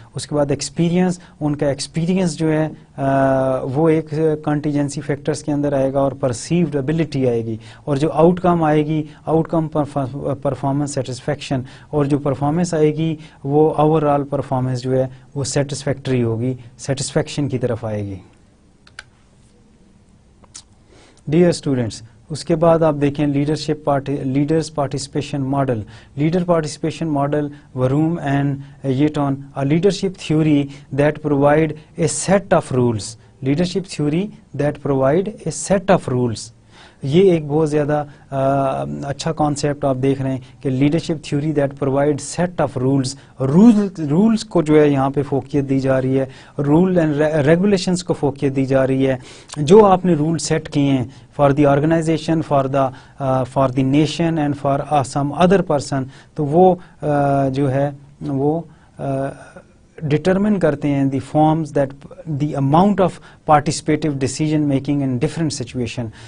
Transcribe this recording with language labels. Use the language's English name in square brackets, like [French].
[Urdu] اس کے بعد ایکسپیرینس، ان کا ایکسپیرینس جو ہے وہ ایک کنٹیجنسی فیکٹرز کے اندر آئے گا اور پرسیوڈ ابیلٹی آئے گی، اور جو آؤٹ کم آئے گی آؤٹ کم پرفارمنس سیٹسفیکشن، اور جو پرفارمنس آئے گی وہ اوور آل پرفارمنس جو ہے وہ سیٹسفیکٹری ہوگی، سیٹسفیکشن کی طرف آئے گی. ڈیئر اسٹوڈینٹس، اس کے بعد آپ دیکھیں leaders participation model. [English] Leader participation model Vroom and Yetton a leadership theory that provide a set of rules. leadership theory that provide a set of rules. [Urdu] یہ ایک بہت زیادہ اچھا کانسیپٹ آپ دیکھ رہے ہیں کہ [English] leadership theory that provide set of rules [Urdu] کو جو ہے یہاں پہ فوقیت دی جا رہی ہے، رول اینڈ ریگولیشنز کو فوقیت دی جا رہی ہے. جو آپ نے رول سیٹ کیے ہیں [English] for the organization, for the nation and for some other person, [Urdu] تو وہ جو ہے وہ [English] determine کرتے ہیں the forms that the amount of participative decision making in different situation.